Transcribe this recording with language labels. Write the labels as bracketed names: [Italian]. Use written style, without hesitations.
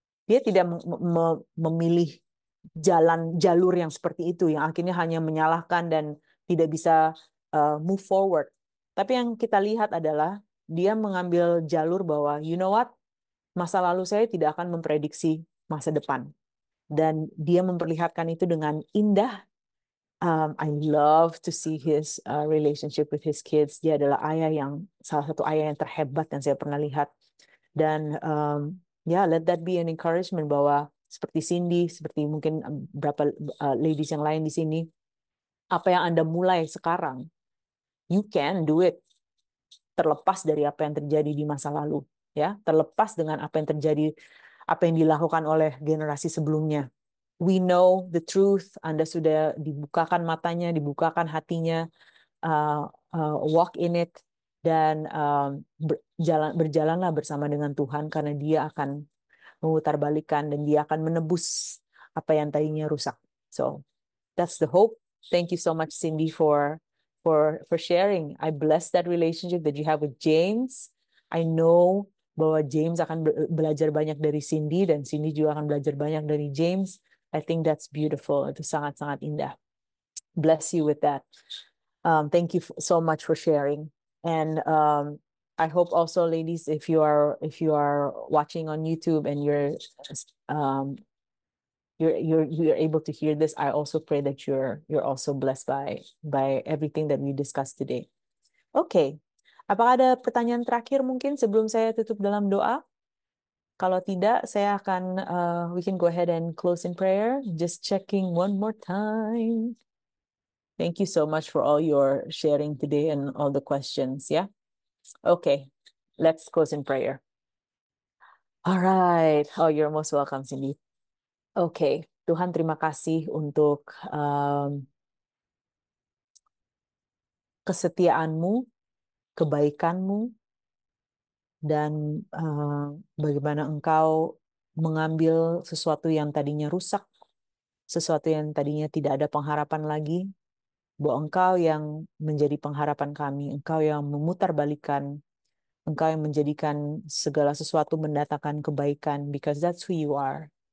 [Indonesian] Dia tidak memilih jalur yang seperti itu, yang akhirnya hanya menyalahkan dan tidak bisa [English] move forward. [Indonesian] Tapi yang kita lihat adalah dia mengambil jalur bahwa, [English] you know what, [Indonesian] masa lalu saya tidak akan memprediksi masa depan. Dan dia memperlihatkan itu dengan indah. [English] I love to see his relationship with his kids. [Indonesian] Dia adalah salah satu ayah yang terhebat yang saya pernah lihat. Dan [English] let that be an encouragement [Indonesian] bahwa seperti Cindy, seperti mungkin beberapa ladies yang lain di sini, apa yang Anda mulai sekarang, [English] you can do it, [Indonesian] terlepas dari apa yang terjadi di masa lalu. ya, terlepas dengan apa yang terjadi, apa yang dilakukan oleh generasi sebelumnya. [English] We know the truth. [Indonesian] Anda sudah dibukakan matanya, dibukakan hatinya, [English] walk in it, [Indonesian] dan berjalanlah bersama dengan Tuhan, karena Dia akan memutarbalikkan dan Dia akan menebus apa yang tadinya rusak. [English] So that's the hope. Thank you so much, Cindy, for sharing. I bless that relationship that you have with James. I know [Indonesian] bahwa James akan belajar banyak dari Cindy, dan Cindy juga akan belajar banyak dari James. [English] I think that's beautiful. [Indonesian] Itu sangat-sangat indah. [English] Bless you with that. Thank you so much for sharing. And I hope also, ladies, if you are watching on YouTube and um, you're able to hear this, I also pray that you're also blessed by everything that we discussed today. Okay. [Indonesian] Apakah ada pertanyaan terakhir mungkin sebelum saya tutup dalam doa? Kalau tidak, saya akan [English] we can go ahead and close in prayer. Just checking one more time. Thank you so much for all your sharing today and all the questions. Yeah. Okay. Let's close in prayer. All right. Oh, you're most welcome, Cindy. Okay. [Indonesian] Tuhan, terima kasih untuk kesetiaan-Mu, kebaikan-Mu, dan bagaimana Engkau mengambil sesuatu yang tadinya rusak, sesuatu yang tadinya tidak ada pengharapan lagi, bahwa Engkau yang menjadi pengharapan kami, Engkau yang memutarbalikkan, Engkau yang menjadikan segala sesuatu mendatangkan kebaikan, [English] because that's who you are.